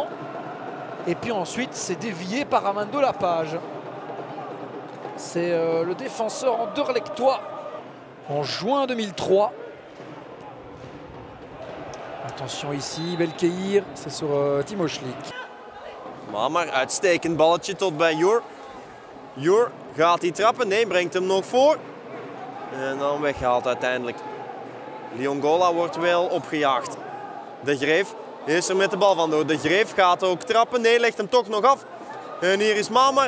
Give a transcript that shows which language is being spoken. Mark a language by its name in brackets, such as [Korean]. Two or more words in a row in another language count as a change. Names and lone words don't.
[French] Et puis ensuite, c'est dévié par Armando Lapage. C'est le défenseur Anderlechtois en juin 2003. Attention ici, Belkeir, c'est sur Timo Schlick. [Dutch] Mahamar, uitstekend balletje tot bij Jur. Jur, gaat hij trappen? Nee, brengt hem nog voor. En dan weggehaald uiteindelijk. Liongola wordt wel opgejaagd. De Greef is er met de bal vandoor. De Greef gaat ook trappen. Nee, legt hem toch nog af. En hier is Mahamar.